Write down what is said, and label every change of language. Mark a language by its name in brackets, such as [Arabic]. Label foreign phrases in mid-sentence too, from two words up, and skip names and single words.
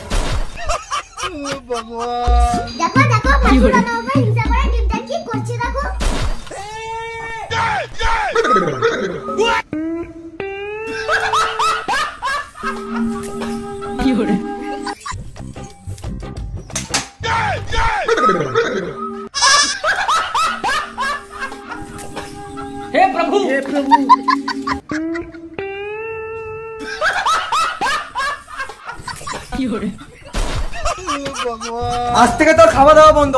[Bangla] দেখো দেখো ভাসুর আমার উপর হিংসা করে ডিমটা কি করছে দেখো। কি হরে হে প্রভু হে প্রভু। আজ থেকে তোর খাওয়া দাওয়া বন্ধ।